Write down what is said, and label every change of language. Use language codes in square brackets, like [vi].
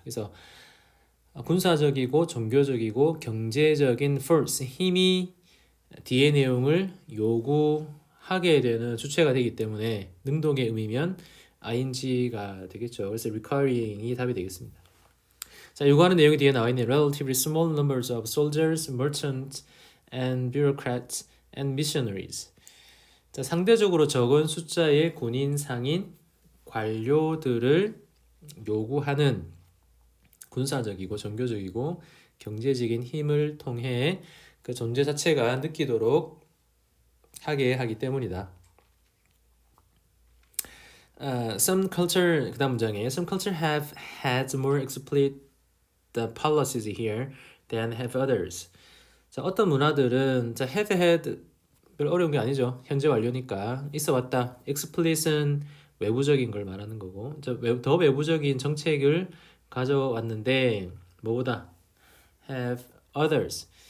[ko] 그래서 군사적이고 종교적이고 경제적인 force, 힘이 뒤의 내용을 요구하게 되는 주체가 되기 때문에 능동의 의미면 ing가 되겠죠. 그래서 requiring이 답이 되겠습니다. [en] 자, [ko] 요구하는 내용이 뒤에 나와 있는 [en] relatively small numbers of soldiers, merchants, and bureaucrats and missionaries. [ko] 자, 상대적으로 적은 숫자의 군인, 상인, 관료들을 요구하는 군사적이고 종교적이고 경제적인 힘을 통해 그 존재 자체가 느끼도록 하게 하기 때문이다. [en] Some culture [ko] 그다음 문장에 [en] Some culture have had more explicit policies here than have others. [ko] 자, 어떤 문화들은 자, have had 별 어려운 게 아니죠. 현재 완료니까 있어 왔다. explicit은 외부적인 걸 말하는 거고 더 외부적인 정책을 가져왔는데 뭐보다 have others.